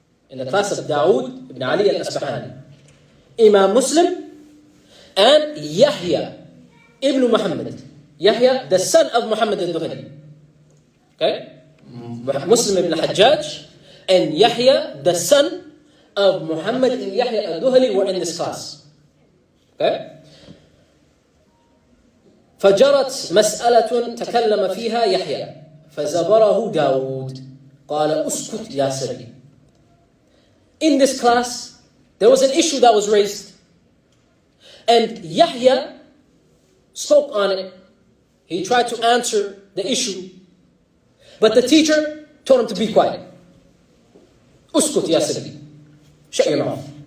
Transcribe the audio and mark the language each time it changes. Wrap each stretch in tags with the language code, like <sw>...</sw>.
<en>In the class of Dawood ibn Ali al-Asbahani. Imam Muslim and Yahya ibn Muhammad. Yahya, the son of Muhammad al-Dhuhali. Okay? Muslim ibn al-Hajjaj and Yahya, the son of Muhammad ibn Yahya al-Dhuhali, were in this class. Okay?</en> <ar>فجرت مسألة تكلم فيها يحيى فزبره داود قال اسكت يا سبي.</ar> <en>In this class, there was an issue that was raised. And Yahya spoke on it. He tried to answer the issue. But the teacher told him to be quiet.</en> <ar>Uskut ya Sabi.</ar> <en>Shut your mouth.</en>